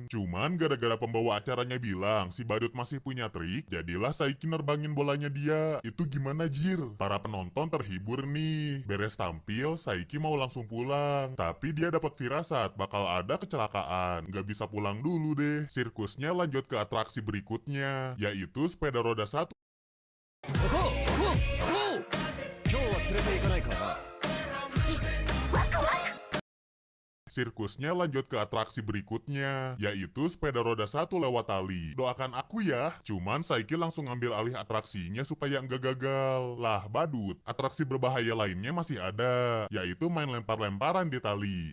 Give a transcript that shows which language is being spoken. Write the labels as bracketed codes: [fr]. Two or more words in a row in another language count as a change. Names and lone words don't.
[id] Cuman gara-gara pembawa acaranya bilang si badut masih punya trik, jadilah Saiki nerbangin bolanya dia. Itu gimana Jir? Para penonton terhibur nih. Beres tampil, Saiki mau langsung pulang. Tapi dia dapat firasat bakal ada kecelakaan. Gak bisa pulang dulu deh. Sirkusnya lanjut ke atraksi berikutnya, yaitu sepeda roda satu. [ja] そこそこそこ今日は連れて行かないからな。 [id] Sirkusnya lanjut ke atraksi berikutnya, yaitu sepeda roda satu lewat tali. Doakan aku ya. Cuman Saiki langsung ngambil alih atraksinya supaya nggak gagal. Lah badut, atraksi berbahaya lainnya masih ada, yaitu main lempar-lemparan di tali.